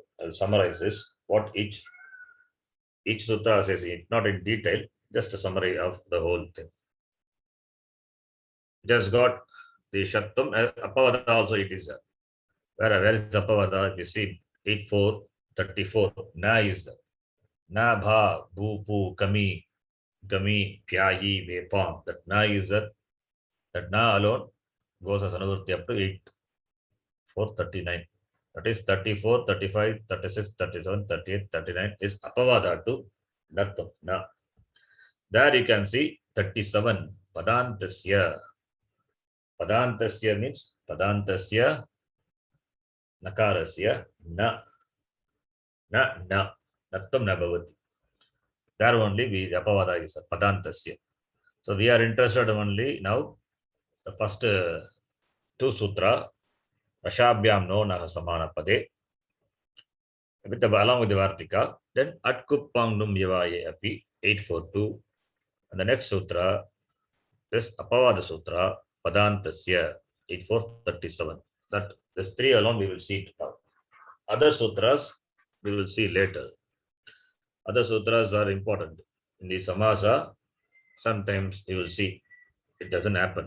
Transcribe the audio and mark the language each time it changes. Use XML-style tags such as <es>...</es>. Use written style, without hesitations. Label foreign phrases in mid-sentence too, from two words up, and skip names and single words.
<en>I will summarize this, what each sutra says, if not in detail, just a summary of the whole thing. Just got the Shatvam, Apavada also it is there. Where is Apavada? If you see 8-4-34, Na is there.</en> <sa>Na bha, bhu, pu, kami, gami, pyahi, vepam.</sa> <en>That na is there. That na alone goes as another up to 8-4-39. That is 34, 35, 36, 37, 38, 39 is Apavada to Nattam. Na. There you can see 37.</en> <sa>Padantasya. Padantasya means Padantasya Nakarasya na. Na. Nattam na bhavati.</sa> <en>There only we Apavada is Padantasya. So we are interested only now the first two sutra.</en> <sa>Rashabhyam no naha samana pade.</sa> <en>With along with the Vartika.</en> <sa>Then Atkupang num yavaye api 842.</sa> <en>And the next sutra is Apavada Sutra, Padantasya, 8437. That this three alone we will see it now. Other sutras we will see later. Other sutras are important. In the Samasa, sometimes you will see it doesn't happen.</en>